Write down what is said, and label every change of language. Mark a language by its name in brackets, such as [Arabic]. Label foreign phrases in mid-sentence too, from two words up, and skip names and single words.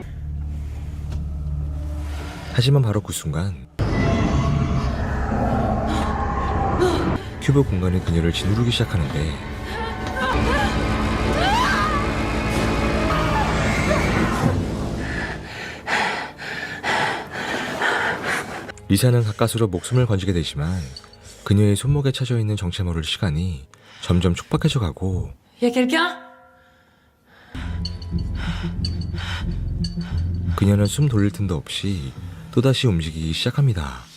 [Korean] 하지만 바로 그 순간 큐브 공간이 그녀를 짓누르기 시작하는데 리사는 가까스로 목숨을 건지게 되지만 그녀의 손목에 차져 있는 정체 모를 시간이 점점 촉박해져 가고 [French] Y a quelqu'un? [Korean] 그녀는 숨 돌릴 틈도 없이 또다시 움직이기 시작합니다.